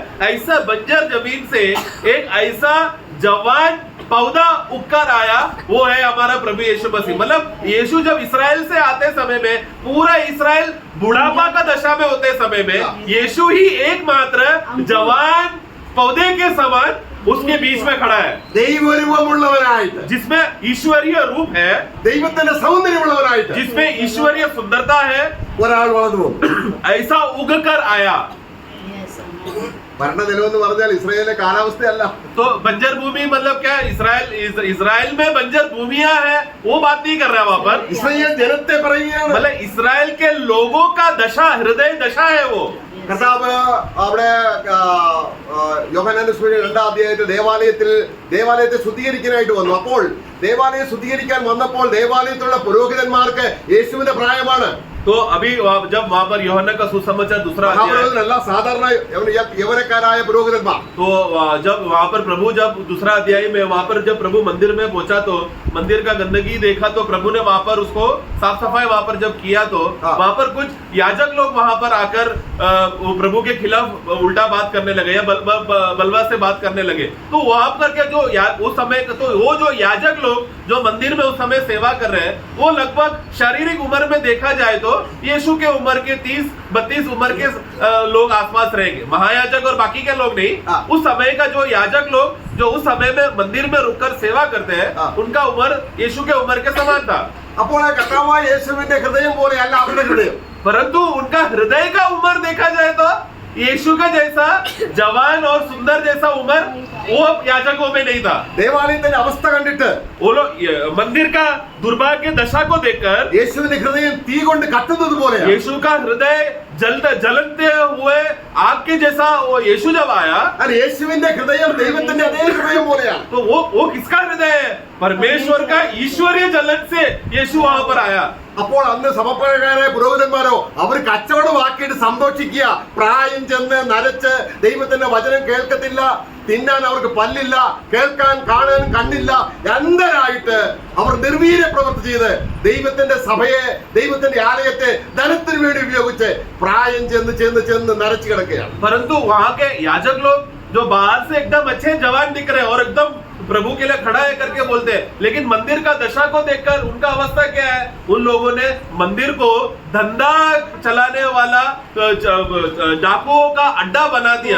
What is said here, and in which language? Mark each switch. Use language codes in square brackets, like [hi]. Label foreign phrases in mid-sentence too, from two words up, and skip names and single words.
[hi] ऐसा बंजर जमीन से एक ऐसा जवान पौधा उगकर आया, वो है हमारा प्रभु यीशु मसीह। मतलब यीशु जब इसराइल से आते समय में पूरा इसराइल बुढ़ापा का दशा में होते समय में यीशु ही एकमात्र जवान पौधे के समान उसके बीच में खड़ा है, [ml] ദൈവരൂപമുള്ളവനായിട്ട്, [hi] जिसमें ईश्वरीय रूप है, [ml] ദൈവത്തിന്റെ സൗന്ദര്യമുള്ളവനായിട്ട് [hi] जिसमें ईश्वरीय सुंदरता है, [ml] ഒരാൾ വളർന്നു വന്നു. [hi] ऐसा उग कर आया। [ml] ഭരണനിലം എന്ന് പറഞ്ഞാൽ ഇസ്രായേലിലെ കാലാവസ്ഥയല്ല. [hi] तो बंजर भूमि मतलब क्या? इसराइल में बंजर भूमियां है, वो बात नहीं कर रहा है वहां पर। [ml] ഇസ്രായേൽ ജനത്തെ പറയുകയാണ്. [hi] मतलब इसराइल के लोगों का दशा, हृदय दशा है वो। [ml] കർത്താവ് അവിടെ യോഹന്നാന്റെ സുവിശേഷം 2-ാം അധ്യായത്തിൽ ദേവാലയത്തെ ശുദ്ധീകരിക്കാനായിട്ട് വന്നു. അപ്പോൾ ദേവാലയം ശുദ്ധീകരിക്കാൻ വന്നപ്പോൾ ദേവാലയത്തിലുള്ള പുരോഹിതന്മാർക്ക് യേശുവിന്റെ പ്രായമാണ്. [hi] तो अभी जब वहां पर यूहन्ना का सुसमाचार दूसरा [ml] മഹാപുരോഹിതനല്ല, സാധാരണ യൗവനക്കാരായ പുരോഹിതന്മാർ. [hi] तो जब वहां पर प्रभु जब दूसरा अध्याय में वहां पर जब प्रभु मंदिर में पहुंचा तो मंदिर का गंदगी देखा, तो प्रभु ने वहां पर उसको साफ सफाई वहां पर जब किया तो वहां पर कुछ याजक लोग वहां पर आकर प्रभु के खिलाफ उल्टा बात करने लगे या बलवा से बात करने लगे। तो वहां पर क्या जो उस समय तो वो जो याजक लोग जो मंदिर में उस समय सेवा कर रहे हैं, वो लगभग शारीरिक उम्र में देखा जाए तो यीशु के उम्र के 30-32 उम्र के लोग आसपास रहेंगे, महायाजक और बाकी के लोग नहीं। उस समय का जो याजक लोग जो उस समय में मंदिर में रुककर सेवा करते हैं, उनका उम्र यीशु के उम्र के समान था। [ml] അപ്പോൾ കർത്താവായ യേശുവിന്റെ ഹൃദയം പോലെയല്ല അവരുടെ ഹൃദയം. [hi] परंतु उनका हृदय का उम्र देखा जाए तो यीशु का जैसा जवान और सुंदर जैसा उम्र वो याजकों में नहीं था। [ml] ദേവാലയത്തിന്റെ അവസ്ഥ കണ്ടിട്ട് [hi] वो लोग मंदिर का दुर्भाग्य दशा को देखकर [ml] യേശുവിന്റെ ഹൃദയം തീ കൊണ്ട് കത്തുന്നത് പോലെയാണ്. [hi] यीशु का हृदय जलते हुए आग के जैसा वो यीशु जब आया, [ml] അല്ല, യേശുവിന്റെ ഹൃദയം ദൈവത്തിന്റെ അതേ ഹൃദയം പോലെയാണ്. [hi] तो वो किसका हृदय है? परमेश्वर का ईश्वरीय जलन से यीशु वहां पर आया। [ml] അപ്പോൾ അന്ന് സമപ്രായക്കാരായ പുരോഹിതന്മാരോ അവർ കച്ചവടമാക്കിയിട്ട് സന്തോഷിക്കുക, പ്രായം ചെന്ന് നരച്ച് ദൈവത്തിന്റെ വചനം കേൾക്കത്തില്ല, തിന്നാൻ അവർക്ക് പല്ലില്ല, കേൾക്കാൻ കാണാൻ കണ്ണില്ല, അന്ധരായിട്ട് അവർ നിർവീര്യ പ്രവൃത്തി ചെയ്ത് ദൈവത്തിന്റെ സഭയെ, ദൈവത്തിന്റെ ആലയത്തെ ധനത്തിന് വേണ്ടി ഉപയോഗിച്ച് പ്രായം ചെന്ന് നരച്ചു കിടക്കുകയാണ്. [hi] परंतु वहां के याजक लोग जो बाहर से एकदम अच्छे जवान दिख रहे हैं और एकदम प्रभु के लिए खड़ा है करके बोलते हैं, लेकिन मंदिर का दशा को देखकर उनका अवस्था क्या है? उन लोगों ने मंदिर को धंधा चलाने वाला डाकुओं का अड्डा बना दिया।